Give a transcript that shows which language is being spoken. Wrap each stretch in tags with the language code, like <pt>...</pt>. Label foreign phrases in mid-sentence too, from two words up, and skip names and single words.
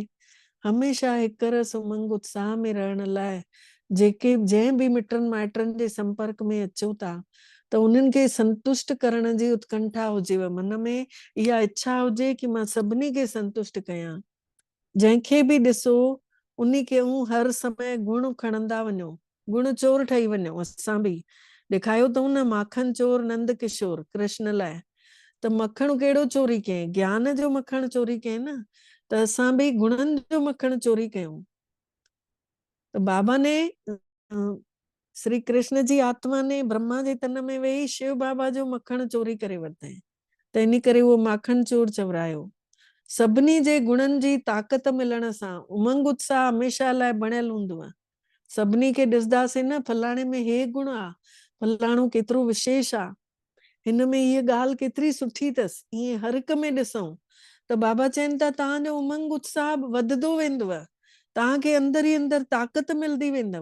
<sd>हमेशा हिक रस उमंग उत्साह में रहण लाइ जंहिं भी मिटनि माइटनि जे संपर्क में अचो था त उन्हनि खे संतुष्ट करण जी उत्कंठा हुजेव, मन में इहा इच्छा हुजे कि मां सभिनी खे संतुष्ट कयां। जंहिंखे भी ॾिसो उन्ही खे हर समय गुण खणंदा वञो, गुण चोर ठही वञो। असां भी ॾेखारियो अथऊं न माखन चोर नंद किशोर कृष्ण लाइ। त मखण कहिड़ो चोरी कयईं, ज्ञान जो मखण चोरी कयईं न। त असां भी गुणनि जो मखण चोरी कयूं। त बाबा ने श्री कृष्ण जी आत्मा ने ब्रह्मा जे तन में वेही शिव बाबा जो मखण चोरी करे वरितई, त इन करे उहो माखण चोर चवरायो। सभिनी जे गुणनि जी ताक़त मिलण सां उमंग उत्साह हमेशह लाइ बणियल हूंदो आहे। सभिनी खे ॾिसंदासीं न, फलाणे में हे गुण आहे, फलाणो केतिरो विशेष आहे, हिन में हीअ ॻाल्हि केतिरी सुठी अथसि, ईअं हर हिक में ॾिसूं त बाबा चवनि था तव्हांजो उमंग उत्साह वधंदो वेंदव, तव्हांखे अंदर ई अंदर ताक़त मिलंदी वेंदव।</sd>